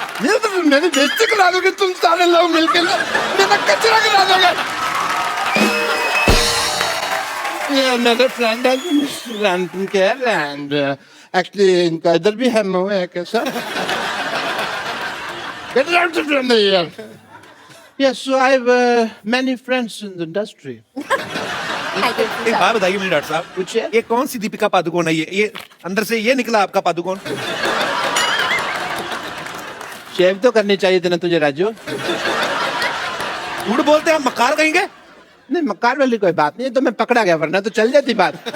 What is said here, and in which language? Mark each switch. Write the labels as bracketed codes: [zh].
[hi] ये तो मेरी बेइज्जती करा दोगे तुम सारे लोग मिलकर. मेरा कचरा करा दोगे. ये मेरे फ्रेंड है mister Anupam Kher. [en] and actually [hi] इनका इधर भी है मुंह है कैसा. [en] Get out from the here. Yes, so I have many friends in the industry. [hi] एक बात बताइए मुझे डॉक्टर साहब, पूछिए. ये कौन सी दीपिका पादुकोण है? ये अंदर से ये निकला आपका पादुकोण? शेव तो करनी चाहिए थी ना तुझे राजू. झूठ बोलते हैं आप, मक्कार कहेंगे? नहीं, मक्कार वाली कोई बात नहीं है. तो मैं पकड़ा गया, वरना तो चल जाती बात.